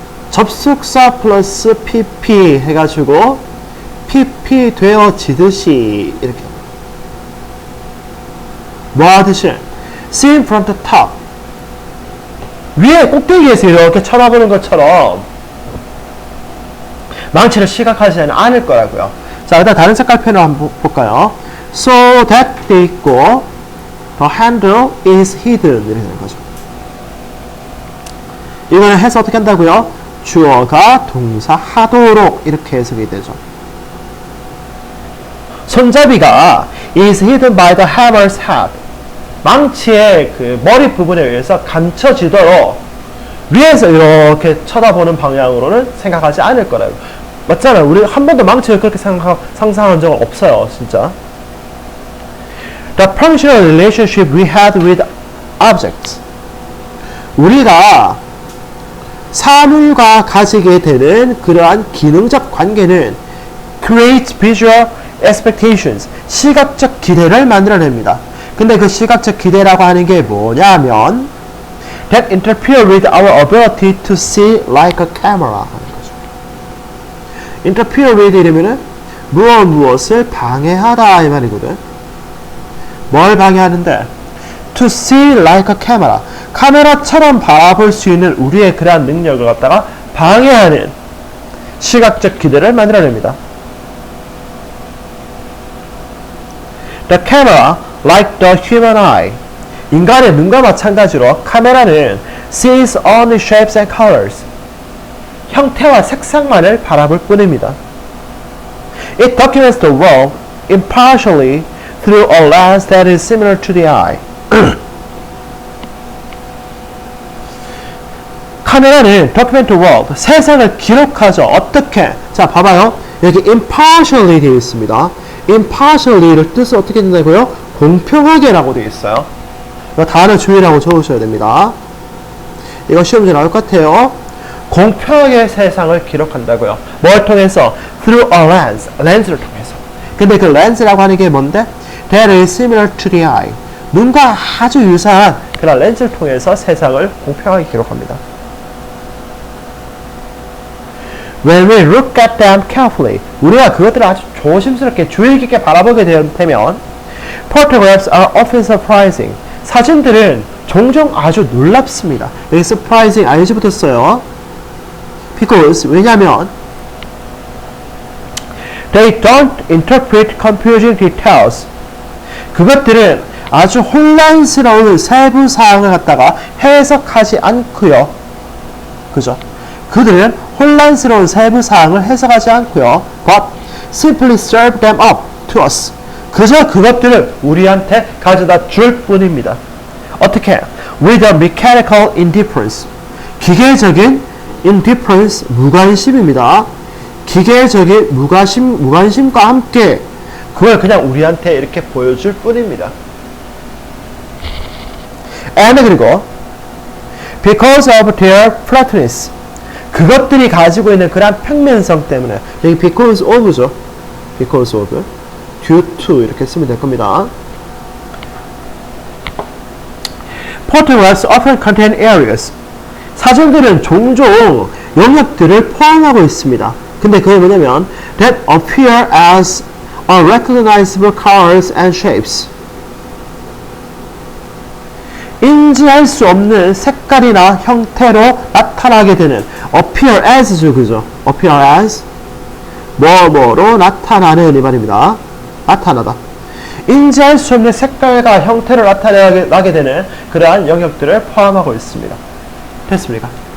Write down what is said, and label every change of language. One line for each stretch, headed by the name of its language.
Korean: 접속사 플러스 pp 해가지고 pp 되어지듯이 이렇게 뭐 하듯이
English: seen from the top.
Korean: 위에 꼭대기에서 이렇게 쳐다보는 것처럼 망치를 시각하지는 않을 거라고요. 자, 일단 다른 색깔 펜을 한번 볼까요?
English: So that
Korean: 돼 있고
English: the handle is hidden
Korean: 이렇게 되는 거죠. 이거는 해서 어떻게 한다고요? 주어가 동사 하도록 이렇게 해석이 되죠. 손잡이가
English: is hidden by the hammer's head.
Korean: 망치의 그 머리 부분에 의해서 감춰지도록 위에서 이렇게 쳐다보는 방향으로는 생각하지 않을 거라고. 맞잖아요. 우리 한 번도 망치를 그렇게 상상한 적은 없어요. 진짜.
English: The functional relationship we had with objects.
Korean: 우리가 사물과 가지게 되는 그러한 기능적 관계는
English: create visual expectations.
Korean: 시각적 기대를 만들어냅니다. 근데 그 시각적 기대라고 하는 게 뭐냐면
English: that interfere with our ability to see like a camera
Korean: 하는 거죠. interfere with 이러면은 무엇을 방해하다 이 말이거든. 뭘 방해하는데?
English: to see like a camera.
Korean: 카메라처럼 바라볼 수 있는 우리의 그러한 능력을 갖다가 방해하는 시각적 기대를 만들어냅니다.
English: The camera, like the human eye.
Korean: 인간의 눈과 마찬가지로 카메라는
English: sees only shapes and colors.
Korean: 형태와 색상만을 바라볼 뿐입니다.
English: It documents the world impartially through a lens that is similar to the eye.
Korean: 카메라는
English: document the world,
Korean: 세상을 기록하죠. 어떻게? 자, 봐봐요. 여기 impartially 되어 있습니다. impartially를 뜻을 어떻게 된다고요? 공평하게라고 되어 있어요. 이거 단어 주의라고 적으셔야 됩니다. 이거 시험에 나올 것 같아요. 공평하게 세상을 기록한다고요. 뭘 통해서?
English: through a lens,
Korean: 렌즈를 통해서. 근데 그 렌즈라고 하는 게 뭔데?
English: that is similar to the eye.
Korean: 눈과 아주 유사한 그런 렌즈를 통해서 세상을 공평하게 기록합니다.
English: When we look at them carefully,
Korean: 우리가 그것들을 아주 조심스럽게 주의 깊게 바라보게 되면
English: photographs are often surprising.
Korean: 사진들은 종종 아주 놀랍습니다. 여기 surprising ing부터 써요.
English: Because
Korean: 왜냐하면
English: they don't interpret confusing details.
Korean: 그것들은 아주 혼란스러운 세부 사항을 갖다가 해석하지 않고요. 그죠? 그들은 혼란스러운 세부 사항을 해석하지 않고요.
English: But simply serve them up to us.
Korean: 그저 그것들을 우리한테 가져다 줄 뿐입니다. 어떻게?
English: With a mechanical indifference.
Korean: 기계적인 indifference, 무관심입니다. 기계적인 무관심과 함께 그걸 그냥 우리한테 이렇게 보여줄 뿐입니다.
English: And
Korean: 그리고
English: because of their flatness.
Korean: 그것들이 가지고 있는 그러한 평면성 때문에 여기 because of죠. because of, due to 이렇게 쓰면 될 겁니다.
English: Photographs often contain areas.
Korean: 사진들은 종종 영역들을 포함하고 있습니다. 근데 그게 뭐냐면
English: that appear as unrecognizable colors and shapes.
Korean: 인지할 수 없는 색깔이나 형태로 나타나게 되는 appear as죠, 그죠? appear as 뭐뭐로 나타나는 이 말입니다. 나타나다. 인지할 수 없는 색깔과 형태로 나타나게 되는 그러한 영역들을 포함하고 있습니다. 됐습니까?